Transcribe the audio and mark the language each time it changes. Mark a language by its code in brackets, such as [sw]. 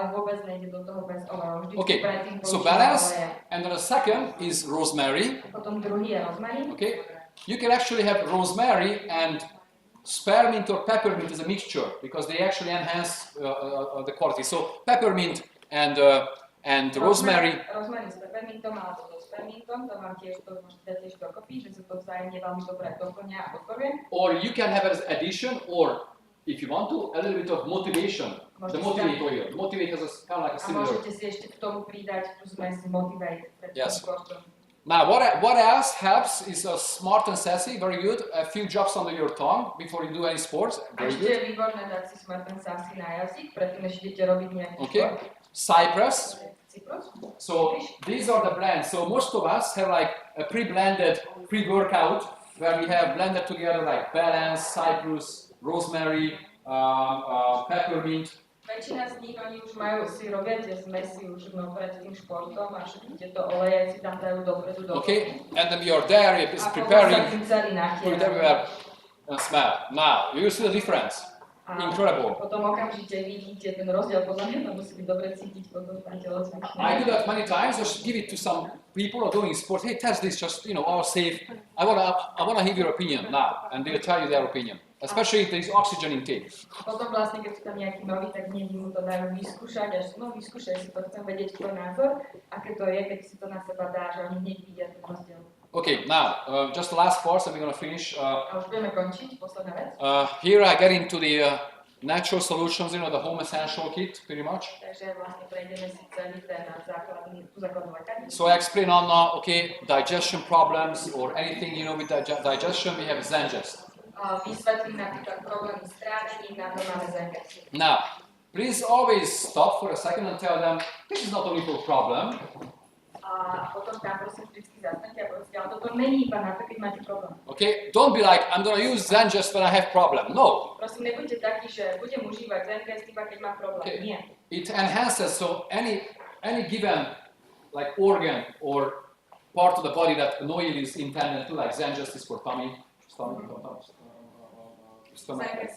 [en] Okay, so balance, and then the second is rosemary. Okay, you can actually have rosemary and spearmint or peppermint is a mixture because they actually enhance the quality. So peppermint and rosemary. [sk] Rosemary s peppermintom alebo so spearmintom, to vám tiež to môžete tiež dokopy, že sa to vzájemne veľmi dobre doplňa a podporuje. [en] Or you can have as addition, or if you want to, a little bit of motivation. The motivate oil. Motivate has a kind of like a similar. [sk] A môžete si ešte k tomu pridať tú zmes motivate pred [en] yes. [sk] sportom. [en] Now, what else helps is a smart and sassy, very good. A few drops under your tongue before you do any sports, very good. [sk] Ešte je výborné dať si smart and sassy na jazyk, predtým než idete robiť nejaký šport. [en] Cypress. So these are the blends. So most of us have like a pre-blended pre-workout where we have blended together like balance, cypress, rosemary, peppermint. [sk] Väčšina z nich, oni už majú, si robia tie zmesy už pred tým športom a všetky tieto oleje si tam dajú dopredu do. [en] Okay, and then you're there, it's preparing, put it everywhere and smell. Now, you see the difference. Incredible. [sk] Potom okamžite vidíte ten rozdiel, podľa mňa to musí byť dobre cítiť potom na telocvične. [en] I do that many times, just give it to some people who are doing sports. Hey, test this, just, you know, all safe. I wanna hear your opinion now, and they'll tell you their opinion. Especially if there is oxygen intake. [sk] Potom vlastne, keď sú tam nejakí noví, tak hneď mu to dajú vyskúšať, až vyskúšaj si to, chcem vedieť tvoj názor, aké to je, keď si to na seba dáš, a oni hneď vidia ten rozdiel. [en] Okay, now, just the last part, so we're going to finish. [sk] A už budeme končiť, posledná vec. [en] Here I get into the natural solutions, you know, the home essential kit, pretty much. [sk] Takže vlastne prejdeme si celý ten základnú lekárnicu. [en] So I explain on, okay, digestion problems or anything, you know, with digestion, we have Zengest. [sk] Vysvetlím napríklad problémy s trávením, na to máme Zengest. [en] Now, please always stop for a second and tell them, this is not only for problem. [sk] A potom tam prosím vždycky zastaňte a povedzte, ale toto není iba na to, keď máte problém. [en] Okay, don't be like, I'm gonna use Zengest when I have problem. No. [sk] Prosím, nebuďte takí, že budem užívať Zengest iba keď mám problém. [en] Okay. [sk] Nie. [en] It enhances, so any given like organ or part of the body that an oil is intended to, like Zengest is for tummy, stomach.